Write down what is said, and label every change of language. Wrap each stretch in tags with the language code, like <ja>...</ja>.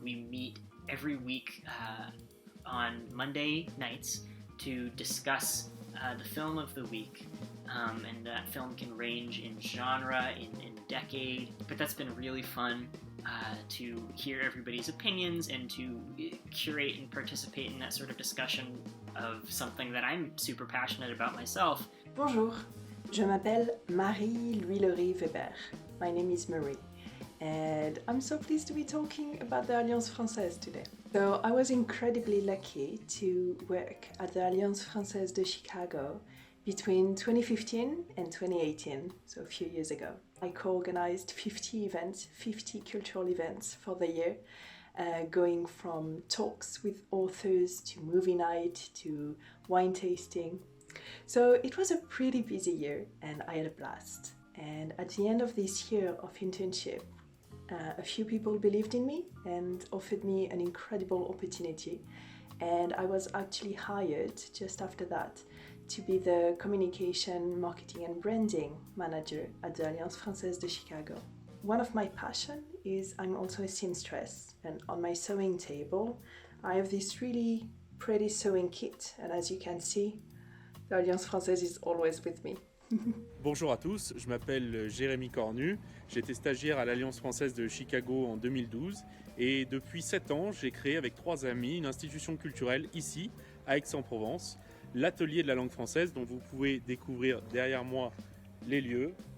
<en>We meet every week on Monday nights to discuss the film of the week, and that film can range in genre, in decade, but that's been really fun to hear everybody's opinions and to curate and participate in that sort of discussion of something that I'm super passionate about myself.</en> <fr>Bonjour. Je m'appelle Marie-Louis Weber.</fr> <en>My name is Marie, and I'm so pleased to be talking about the Alliance Française today. So I was incredibly lucky to work at the Alliance Française de Chicago between 2015 and 2018, so a few years ago. I co-organized 50 events, 50 cultural events for the year, going from talks with authors to movie night to wine tasting. So it was a pretty busy year and I had a blast. And at the end of this year of internship, a few people believed in me and offered me an incredible opportunity. And I was actually hired just after that to be the communication, marketing and branding manager at the Alliance Française de Chicago. One of my passions is I'm also a seamstress, and on my sewing table I have this really pretty sewing kit, and as you can see, the Alliance Française is always with me.</en> <fr>Bonjour à tous, je m'appelle Jérémy Cornu, j'étais stagiaire à l'Alliance Française de Chicago en 2012 et depuis 7 ans j'ai créé avec 3 amis une institution culturelle ici à Aix-en-Provence, l'atelier de la langue française dont vous pouvez découvrir derrière moi les lieux.</fr>